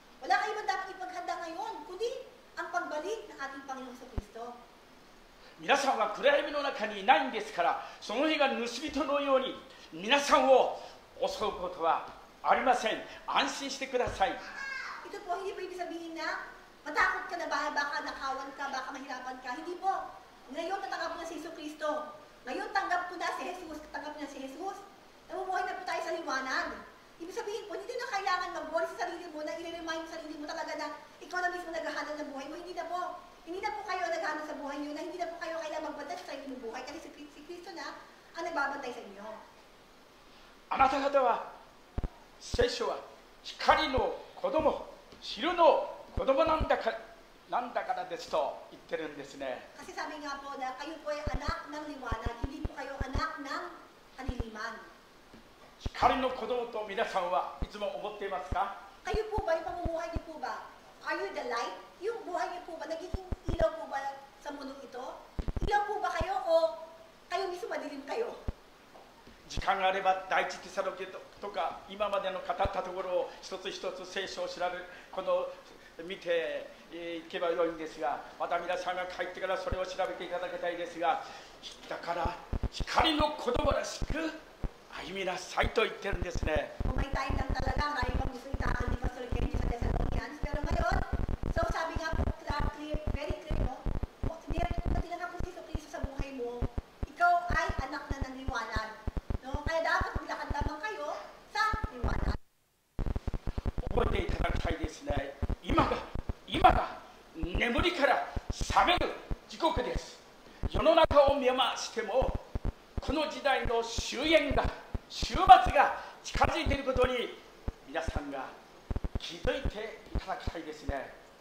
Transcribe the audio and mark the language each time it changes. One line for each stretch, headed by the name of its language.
Filipino: Wala kayo man dapat ipaghanda ngayon, kundi ang pagbalik ng ating Panginoong Kristo.
Japanese: 皆さんは暗闇の中にいないんですから、その日が盗人のように皆さんを襲うことはありません。安心してください。
Filipino: Ito po, hindi po ibig sabihin na matakot ka na ba, baka nakawan ka, baka mahirapan ka. Hindi po. Ngayon tatanggap mo na si Kristo. Ngayon tanggap mo na si Jesus. Namumuhay na po tayo sa liwanag. Ibig sabihin po, hindi na kailangan mag-worry sa sarili mo, na i-remind sa sarili mo talaga na ikaw na mismo naghahanap ng buhay mo. Hindi na po. Hindi na po kayo naghahanap sa buhay nyo, na hindi na po kayo kailangan magbantay sa sarili mong buhay, kasi si Kristo na ang nagbabantay sa inyo.
Japanese: あなた方は、聖書は光の子供、昼の子供なんだからですと言ってるんですね。
Filipino: Kasi sabi nga po na kayo po ay anak ng liwanag, hindi po kayo anak ng kaniliman.
Japanese: 光の子供と皆さんはいつも思っていますか？
Filipino: Kayo po ba, yung pamumuhay niyo po ba?
English: Are you the light?
Filipino: Yung buhay niyo po ba, nagiging ilaw po ba sa mundong ito? Ilaw po ba kayo o kayo mismo madilim kayo?
Japanese: 時間があれば第一テサロケとか今までの語ったところを一つ一つ聖書を調べこの見ていけばよいんですが、また皆さんが帰ってからそれを調べていただきたいですが、だから光の子供らしく歩みなさいと言ってるんですね。
Filipino: Kung may time lang talaga, marami pang gusto itakal ni Pastor Kenji sa Thessalonians. Pero ngayon, so sabi nga po, very clear, no? Kung tinanggap mo si Kristo sa buhay mo, ikaw ay anak na ng liwanag. No? Kaya dapat maglakad lamang kayo sa liwanag.
Japanese: 覚えていただきたいですね。今が眠りから覚める時刻です。世の中を見回してもこの時代の終焉が終末が近づいていることに皆さんが気づいていただきたいですね。